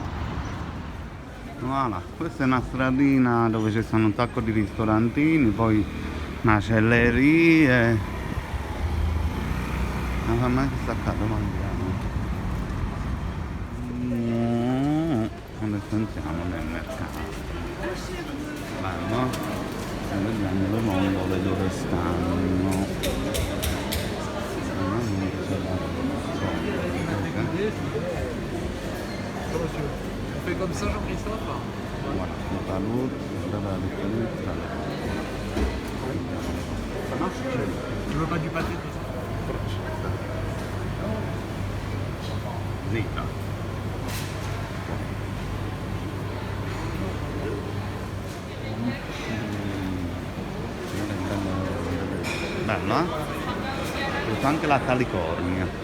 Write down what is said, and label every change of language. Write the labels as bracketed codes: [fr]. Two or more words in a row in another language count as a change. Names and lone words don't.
[it] Voilà, questa è una stradina dove ci stanno un sacco di ristorantini, poi macellerie. La farmacia sta a casa, mangiamo. Adesso entriamo nel mercato. Vanno, vediamo le vongole dove stanno. [fr] On fait comme ça, Jean-Christophe? Voilà, le palourde, la valuta. Ça marche? Tu veux pas du pâté, Christophe? [it] Zitta. Bello, eh? Ho usato anche la calicornia.